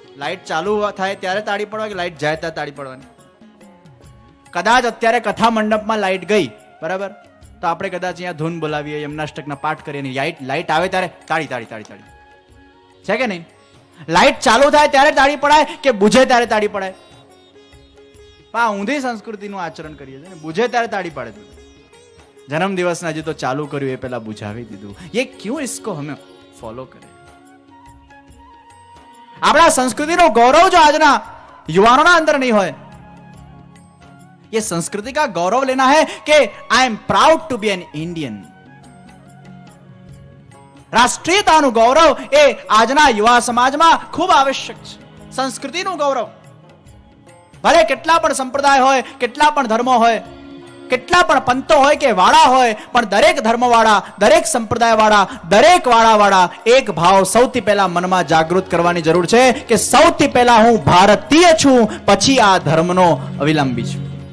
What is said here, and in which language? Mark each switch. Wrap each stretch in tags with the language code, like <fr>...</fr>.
<gu>Light ચાલુ થાય ત્યારે તાળી પડવા કે લાઈટ જાય ત્યારે તાળી પડવાની? કદાચ અત્યારે કથા મંડપમાં લાઈટ ગઈ, બરાબર, તો આપણે કદાચ અહીંયા ધૂન બોલાવીએ, યમનાષ્ટકના પાઠ કરીએ, લાઈટ આવે ત્યારે તાળી તાળી તાળી તાળી, છે કે નહીં? લાઈટ ચાલુ થાય ત્યારે તાળી પડાય કે બુझे ત્યારે તાળી પડાય? ઊંધી સંસ્કૃતિનું આચરણ કરીએ છીએ ને, બુझे ત્યારે તાળી પાડે. જન્મદિવસના હજી તો ચાલુ કર્યું એ પેલા બુझાવી દીધું.</gu> <hi>ये क्यों इसको हमें फॉलो करें?</hi> <gu>આપણા સંસ્કૃતિનો ગૌરવ જો આજના યુવાનોના અંદર નહીં હોય,</gu> <hi>ये संस्कृति का गौरव लेना है कि</hi> <en>I am proud to be an Indian.</en> <gu>રાષ્ટ્રીયતાનું ગૌરવ એ આજના યુવા સમાજમાં ખૂબ આવશ્યક છે. સંસ્કૃતિનું ગૌરવ, ભલે કેટલા પણ સંપ્રદાય હોય, કેટલા પણ ધર્મો હોય, કેટલા પણ પંથો હોય કે વાળા હોય, પણ દરેક ધર્મવાળા, દરેક સંપ્રદાયવાળા, દરેક વાળાવાળા એક ભાવ સૌથી પહેલા મનમાં જાગૃત કરવાની જરૂર છે કે સૌથી પહેલા હું ભારતીય છું, પછી આ ધર્મનો અવિલંબી છું.</gu>